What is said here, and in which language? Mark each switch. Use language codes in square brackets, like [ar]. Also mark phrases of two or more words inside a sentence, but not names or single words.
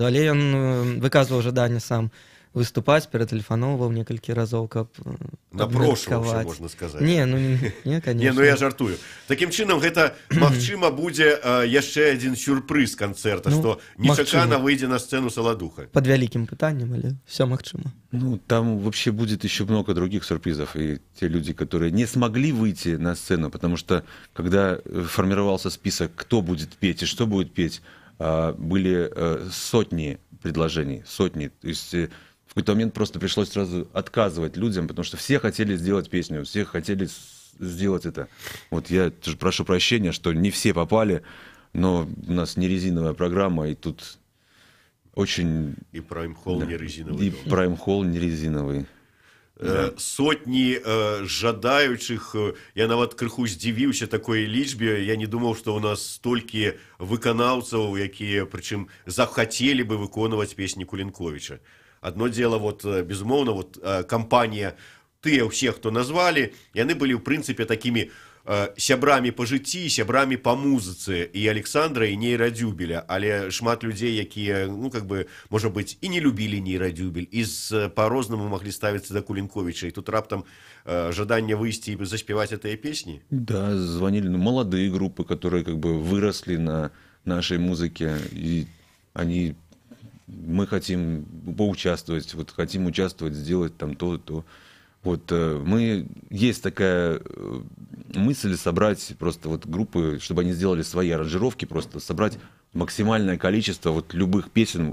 [be] Але ён выказваў жаданне сам выступаць, ператэлефаноўваў некалькі разоў, каб напрошваўся, можна сказаць. [ru] Не, конечно. [be] Не, ну я жартую. Такім чынам, гэта, магчыма, будзе яшчэ адзін сюрпрыз канцэрта, што нечакана выйдзе на сцэну Саладуха. Под вялікім пытаннем, але все магчыма. [ru] Ну, там вообще будет еще много других сюрпризов. И те люди, которые не смогли выйти на сцену, потому что, когда формировался список, кто будет петь и что будет петь, были сотни предложений, сотни. То есть в какой-то момент просто пришлось сразу отказывать людям, потому что все хотели сделать песню, все хотели сделать это. Вот я тоже прошу прощения, что не все попали, но у нас не резиновая программа, и тут очень... И Прайм-холл не резиновый. И Прайм-холл не резиновый. [be] Сотні жадаючых, я нават крыху здзівіўся такой лічбе. Я не думаў, што ў нас столькі выканаўцаў, якія, прычым, захацелі бы выконваць песні Кулінковіча. [ru] Одно дело, вот, [be] безумоўна, вот, кампанія, тыя ўсе, хто назвалі, яны былі, ў прынцыпе, такімі сябрамі па жыцці, сябрамі па музыцы і Александра, і нейрадзюбеля, але шмат людзей, якія, ну, [ru] как бы, [be] можа быць, і не любілі нейрадзюбель, і по-рознаму маглі ставіцца да Кулінковіча, і тут раптам жаданне выйсці і заспеваць гэтыя песні. [ru] Да, звонили молодые группы, которые как бы выросли на нашей музыке, и они... Мы хотим поучаствовать, вот хотим участвовать, сделать там то. Вот есть такая мысль собрать просто вот группы, чтобы они сделали свои аранжировки, просто собрать максимальное количество вот любых песен.